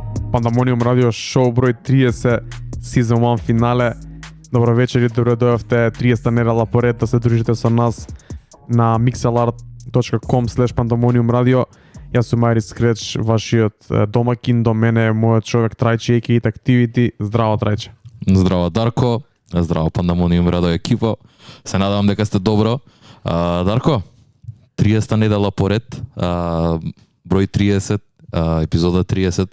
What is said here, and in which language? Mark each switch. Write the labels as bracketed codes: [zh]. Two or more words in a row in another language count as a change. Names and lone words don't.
[mk] Пандамониум радио шоу број 30, сезон 1 финале. Добро вечер и добро дојавте 30-та недела поред да се дружите со нас на mixlr.com/Pandamonium radio. Јас сум Мајрис Скреч, вашиот домакин, до мене е мојот човек Трајче Екит Activity. Здраво, Трајче. Здраво, Дарко. Здраво, Пандамониум радио екипа. Се надевам дека сте добро. Дарко, 30-та недела поред, број 30, епизода 30.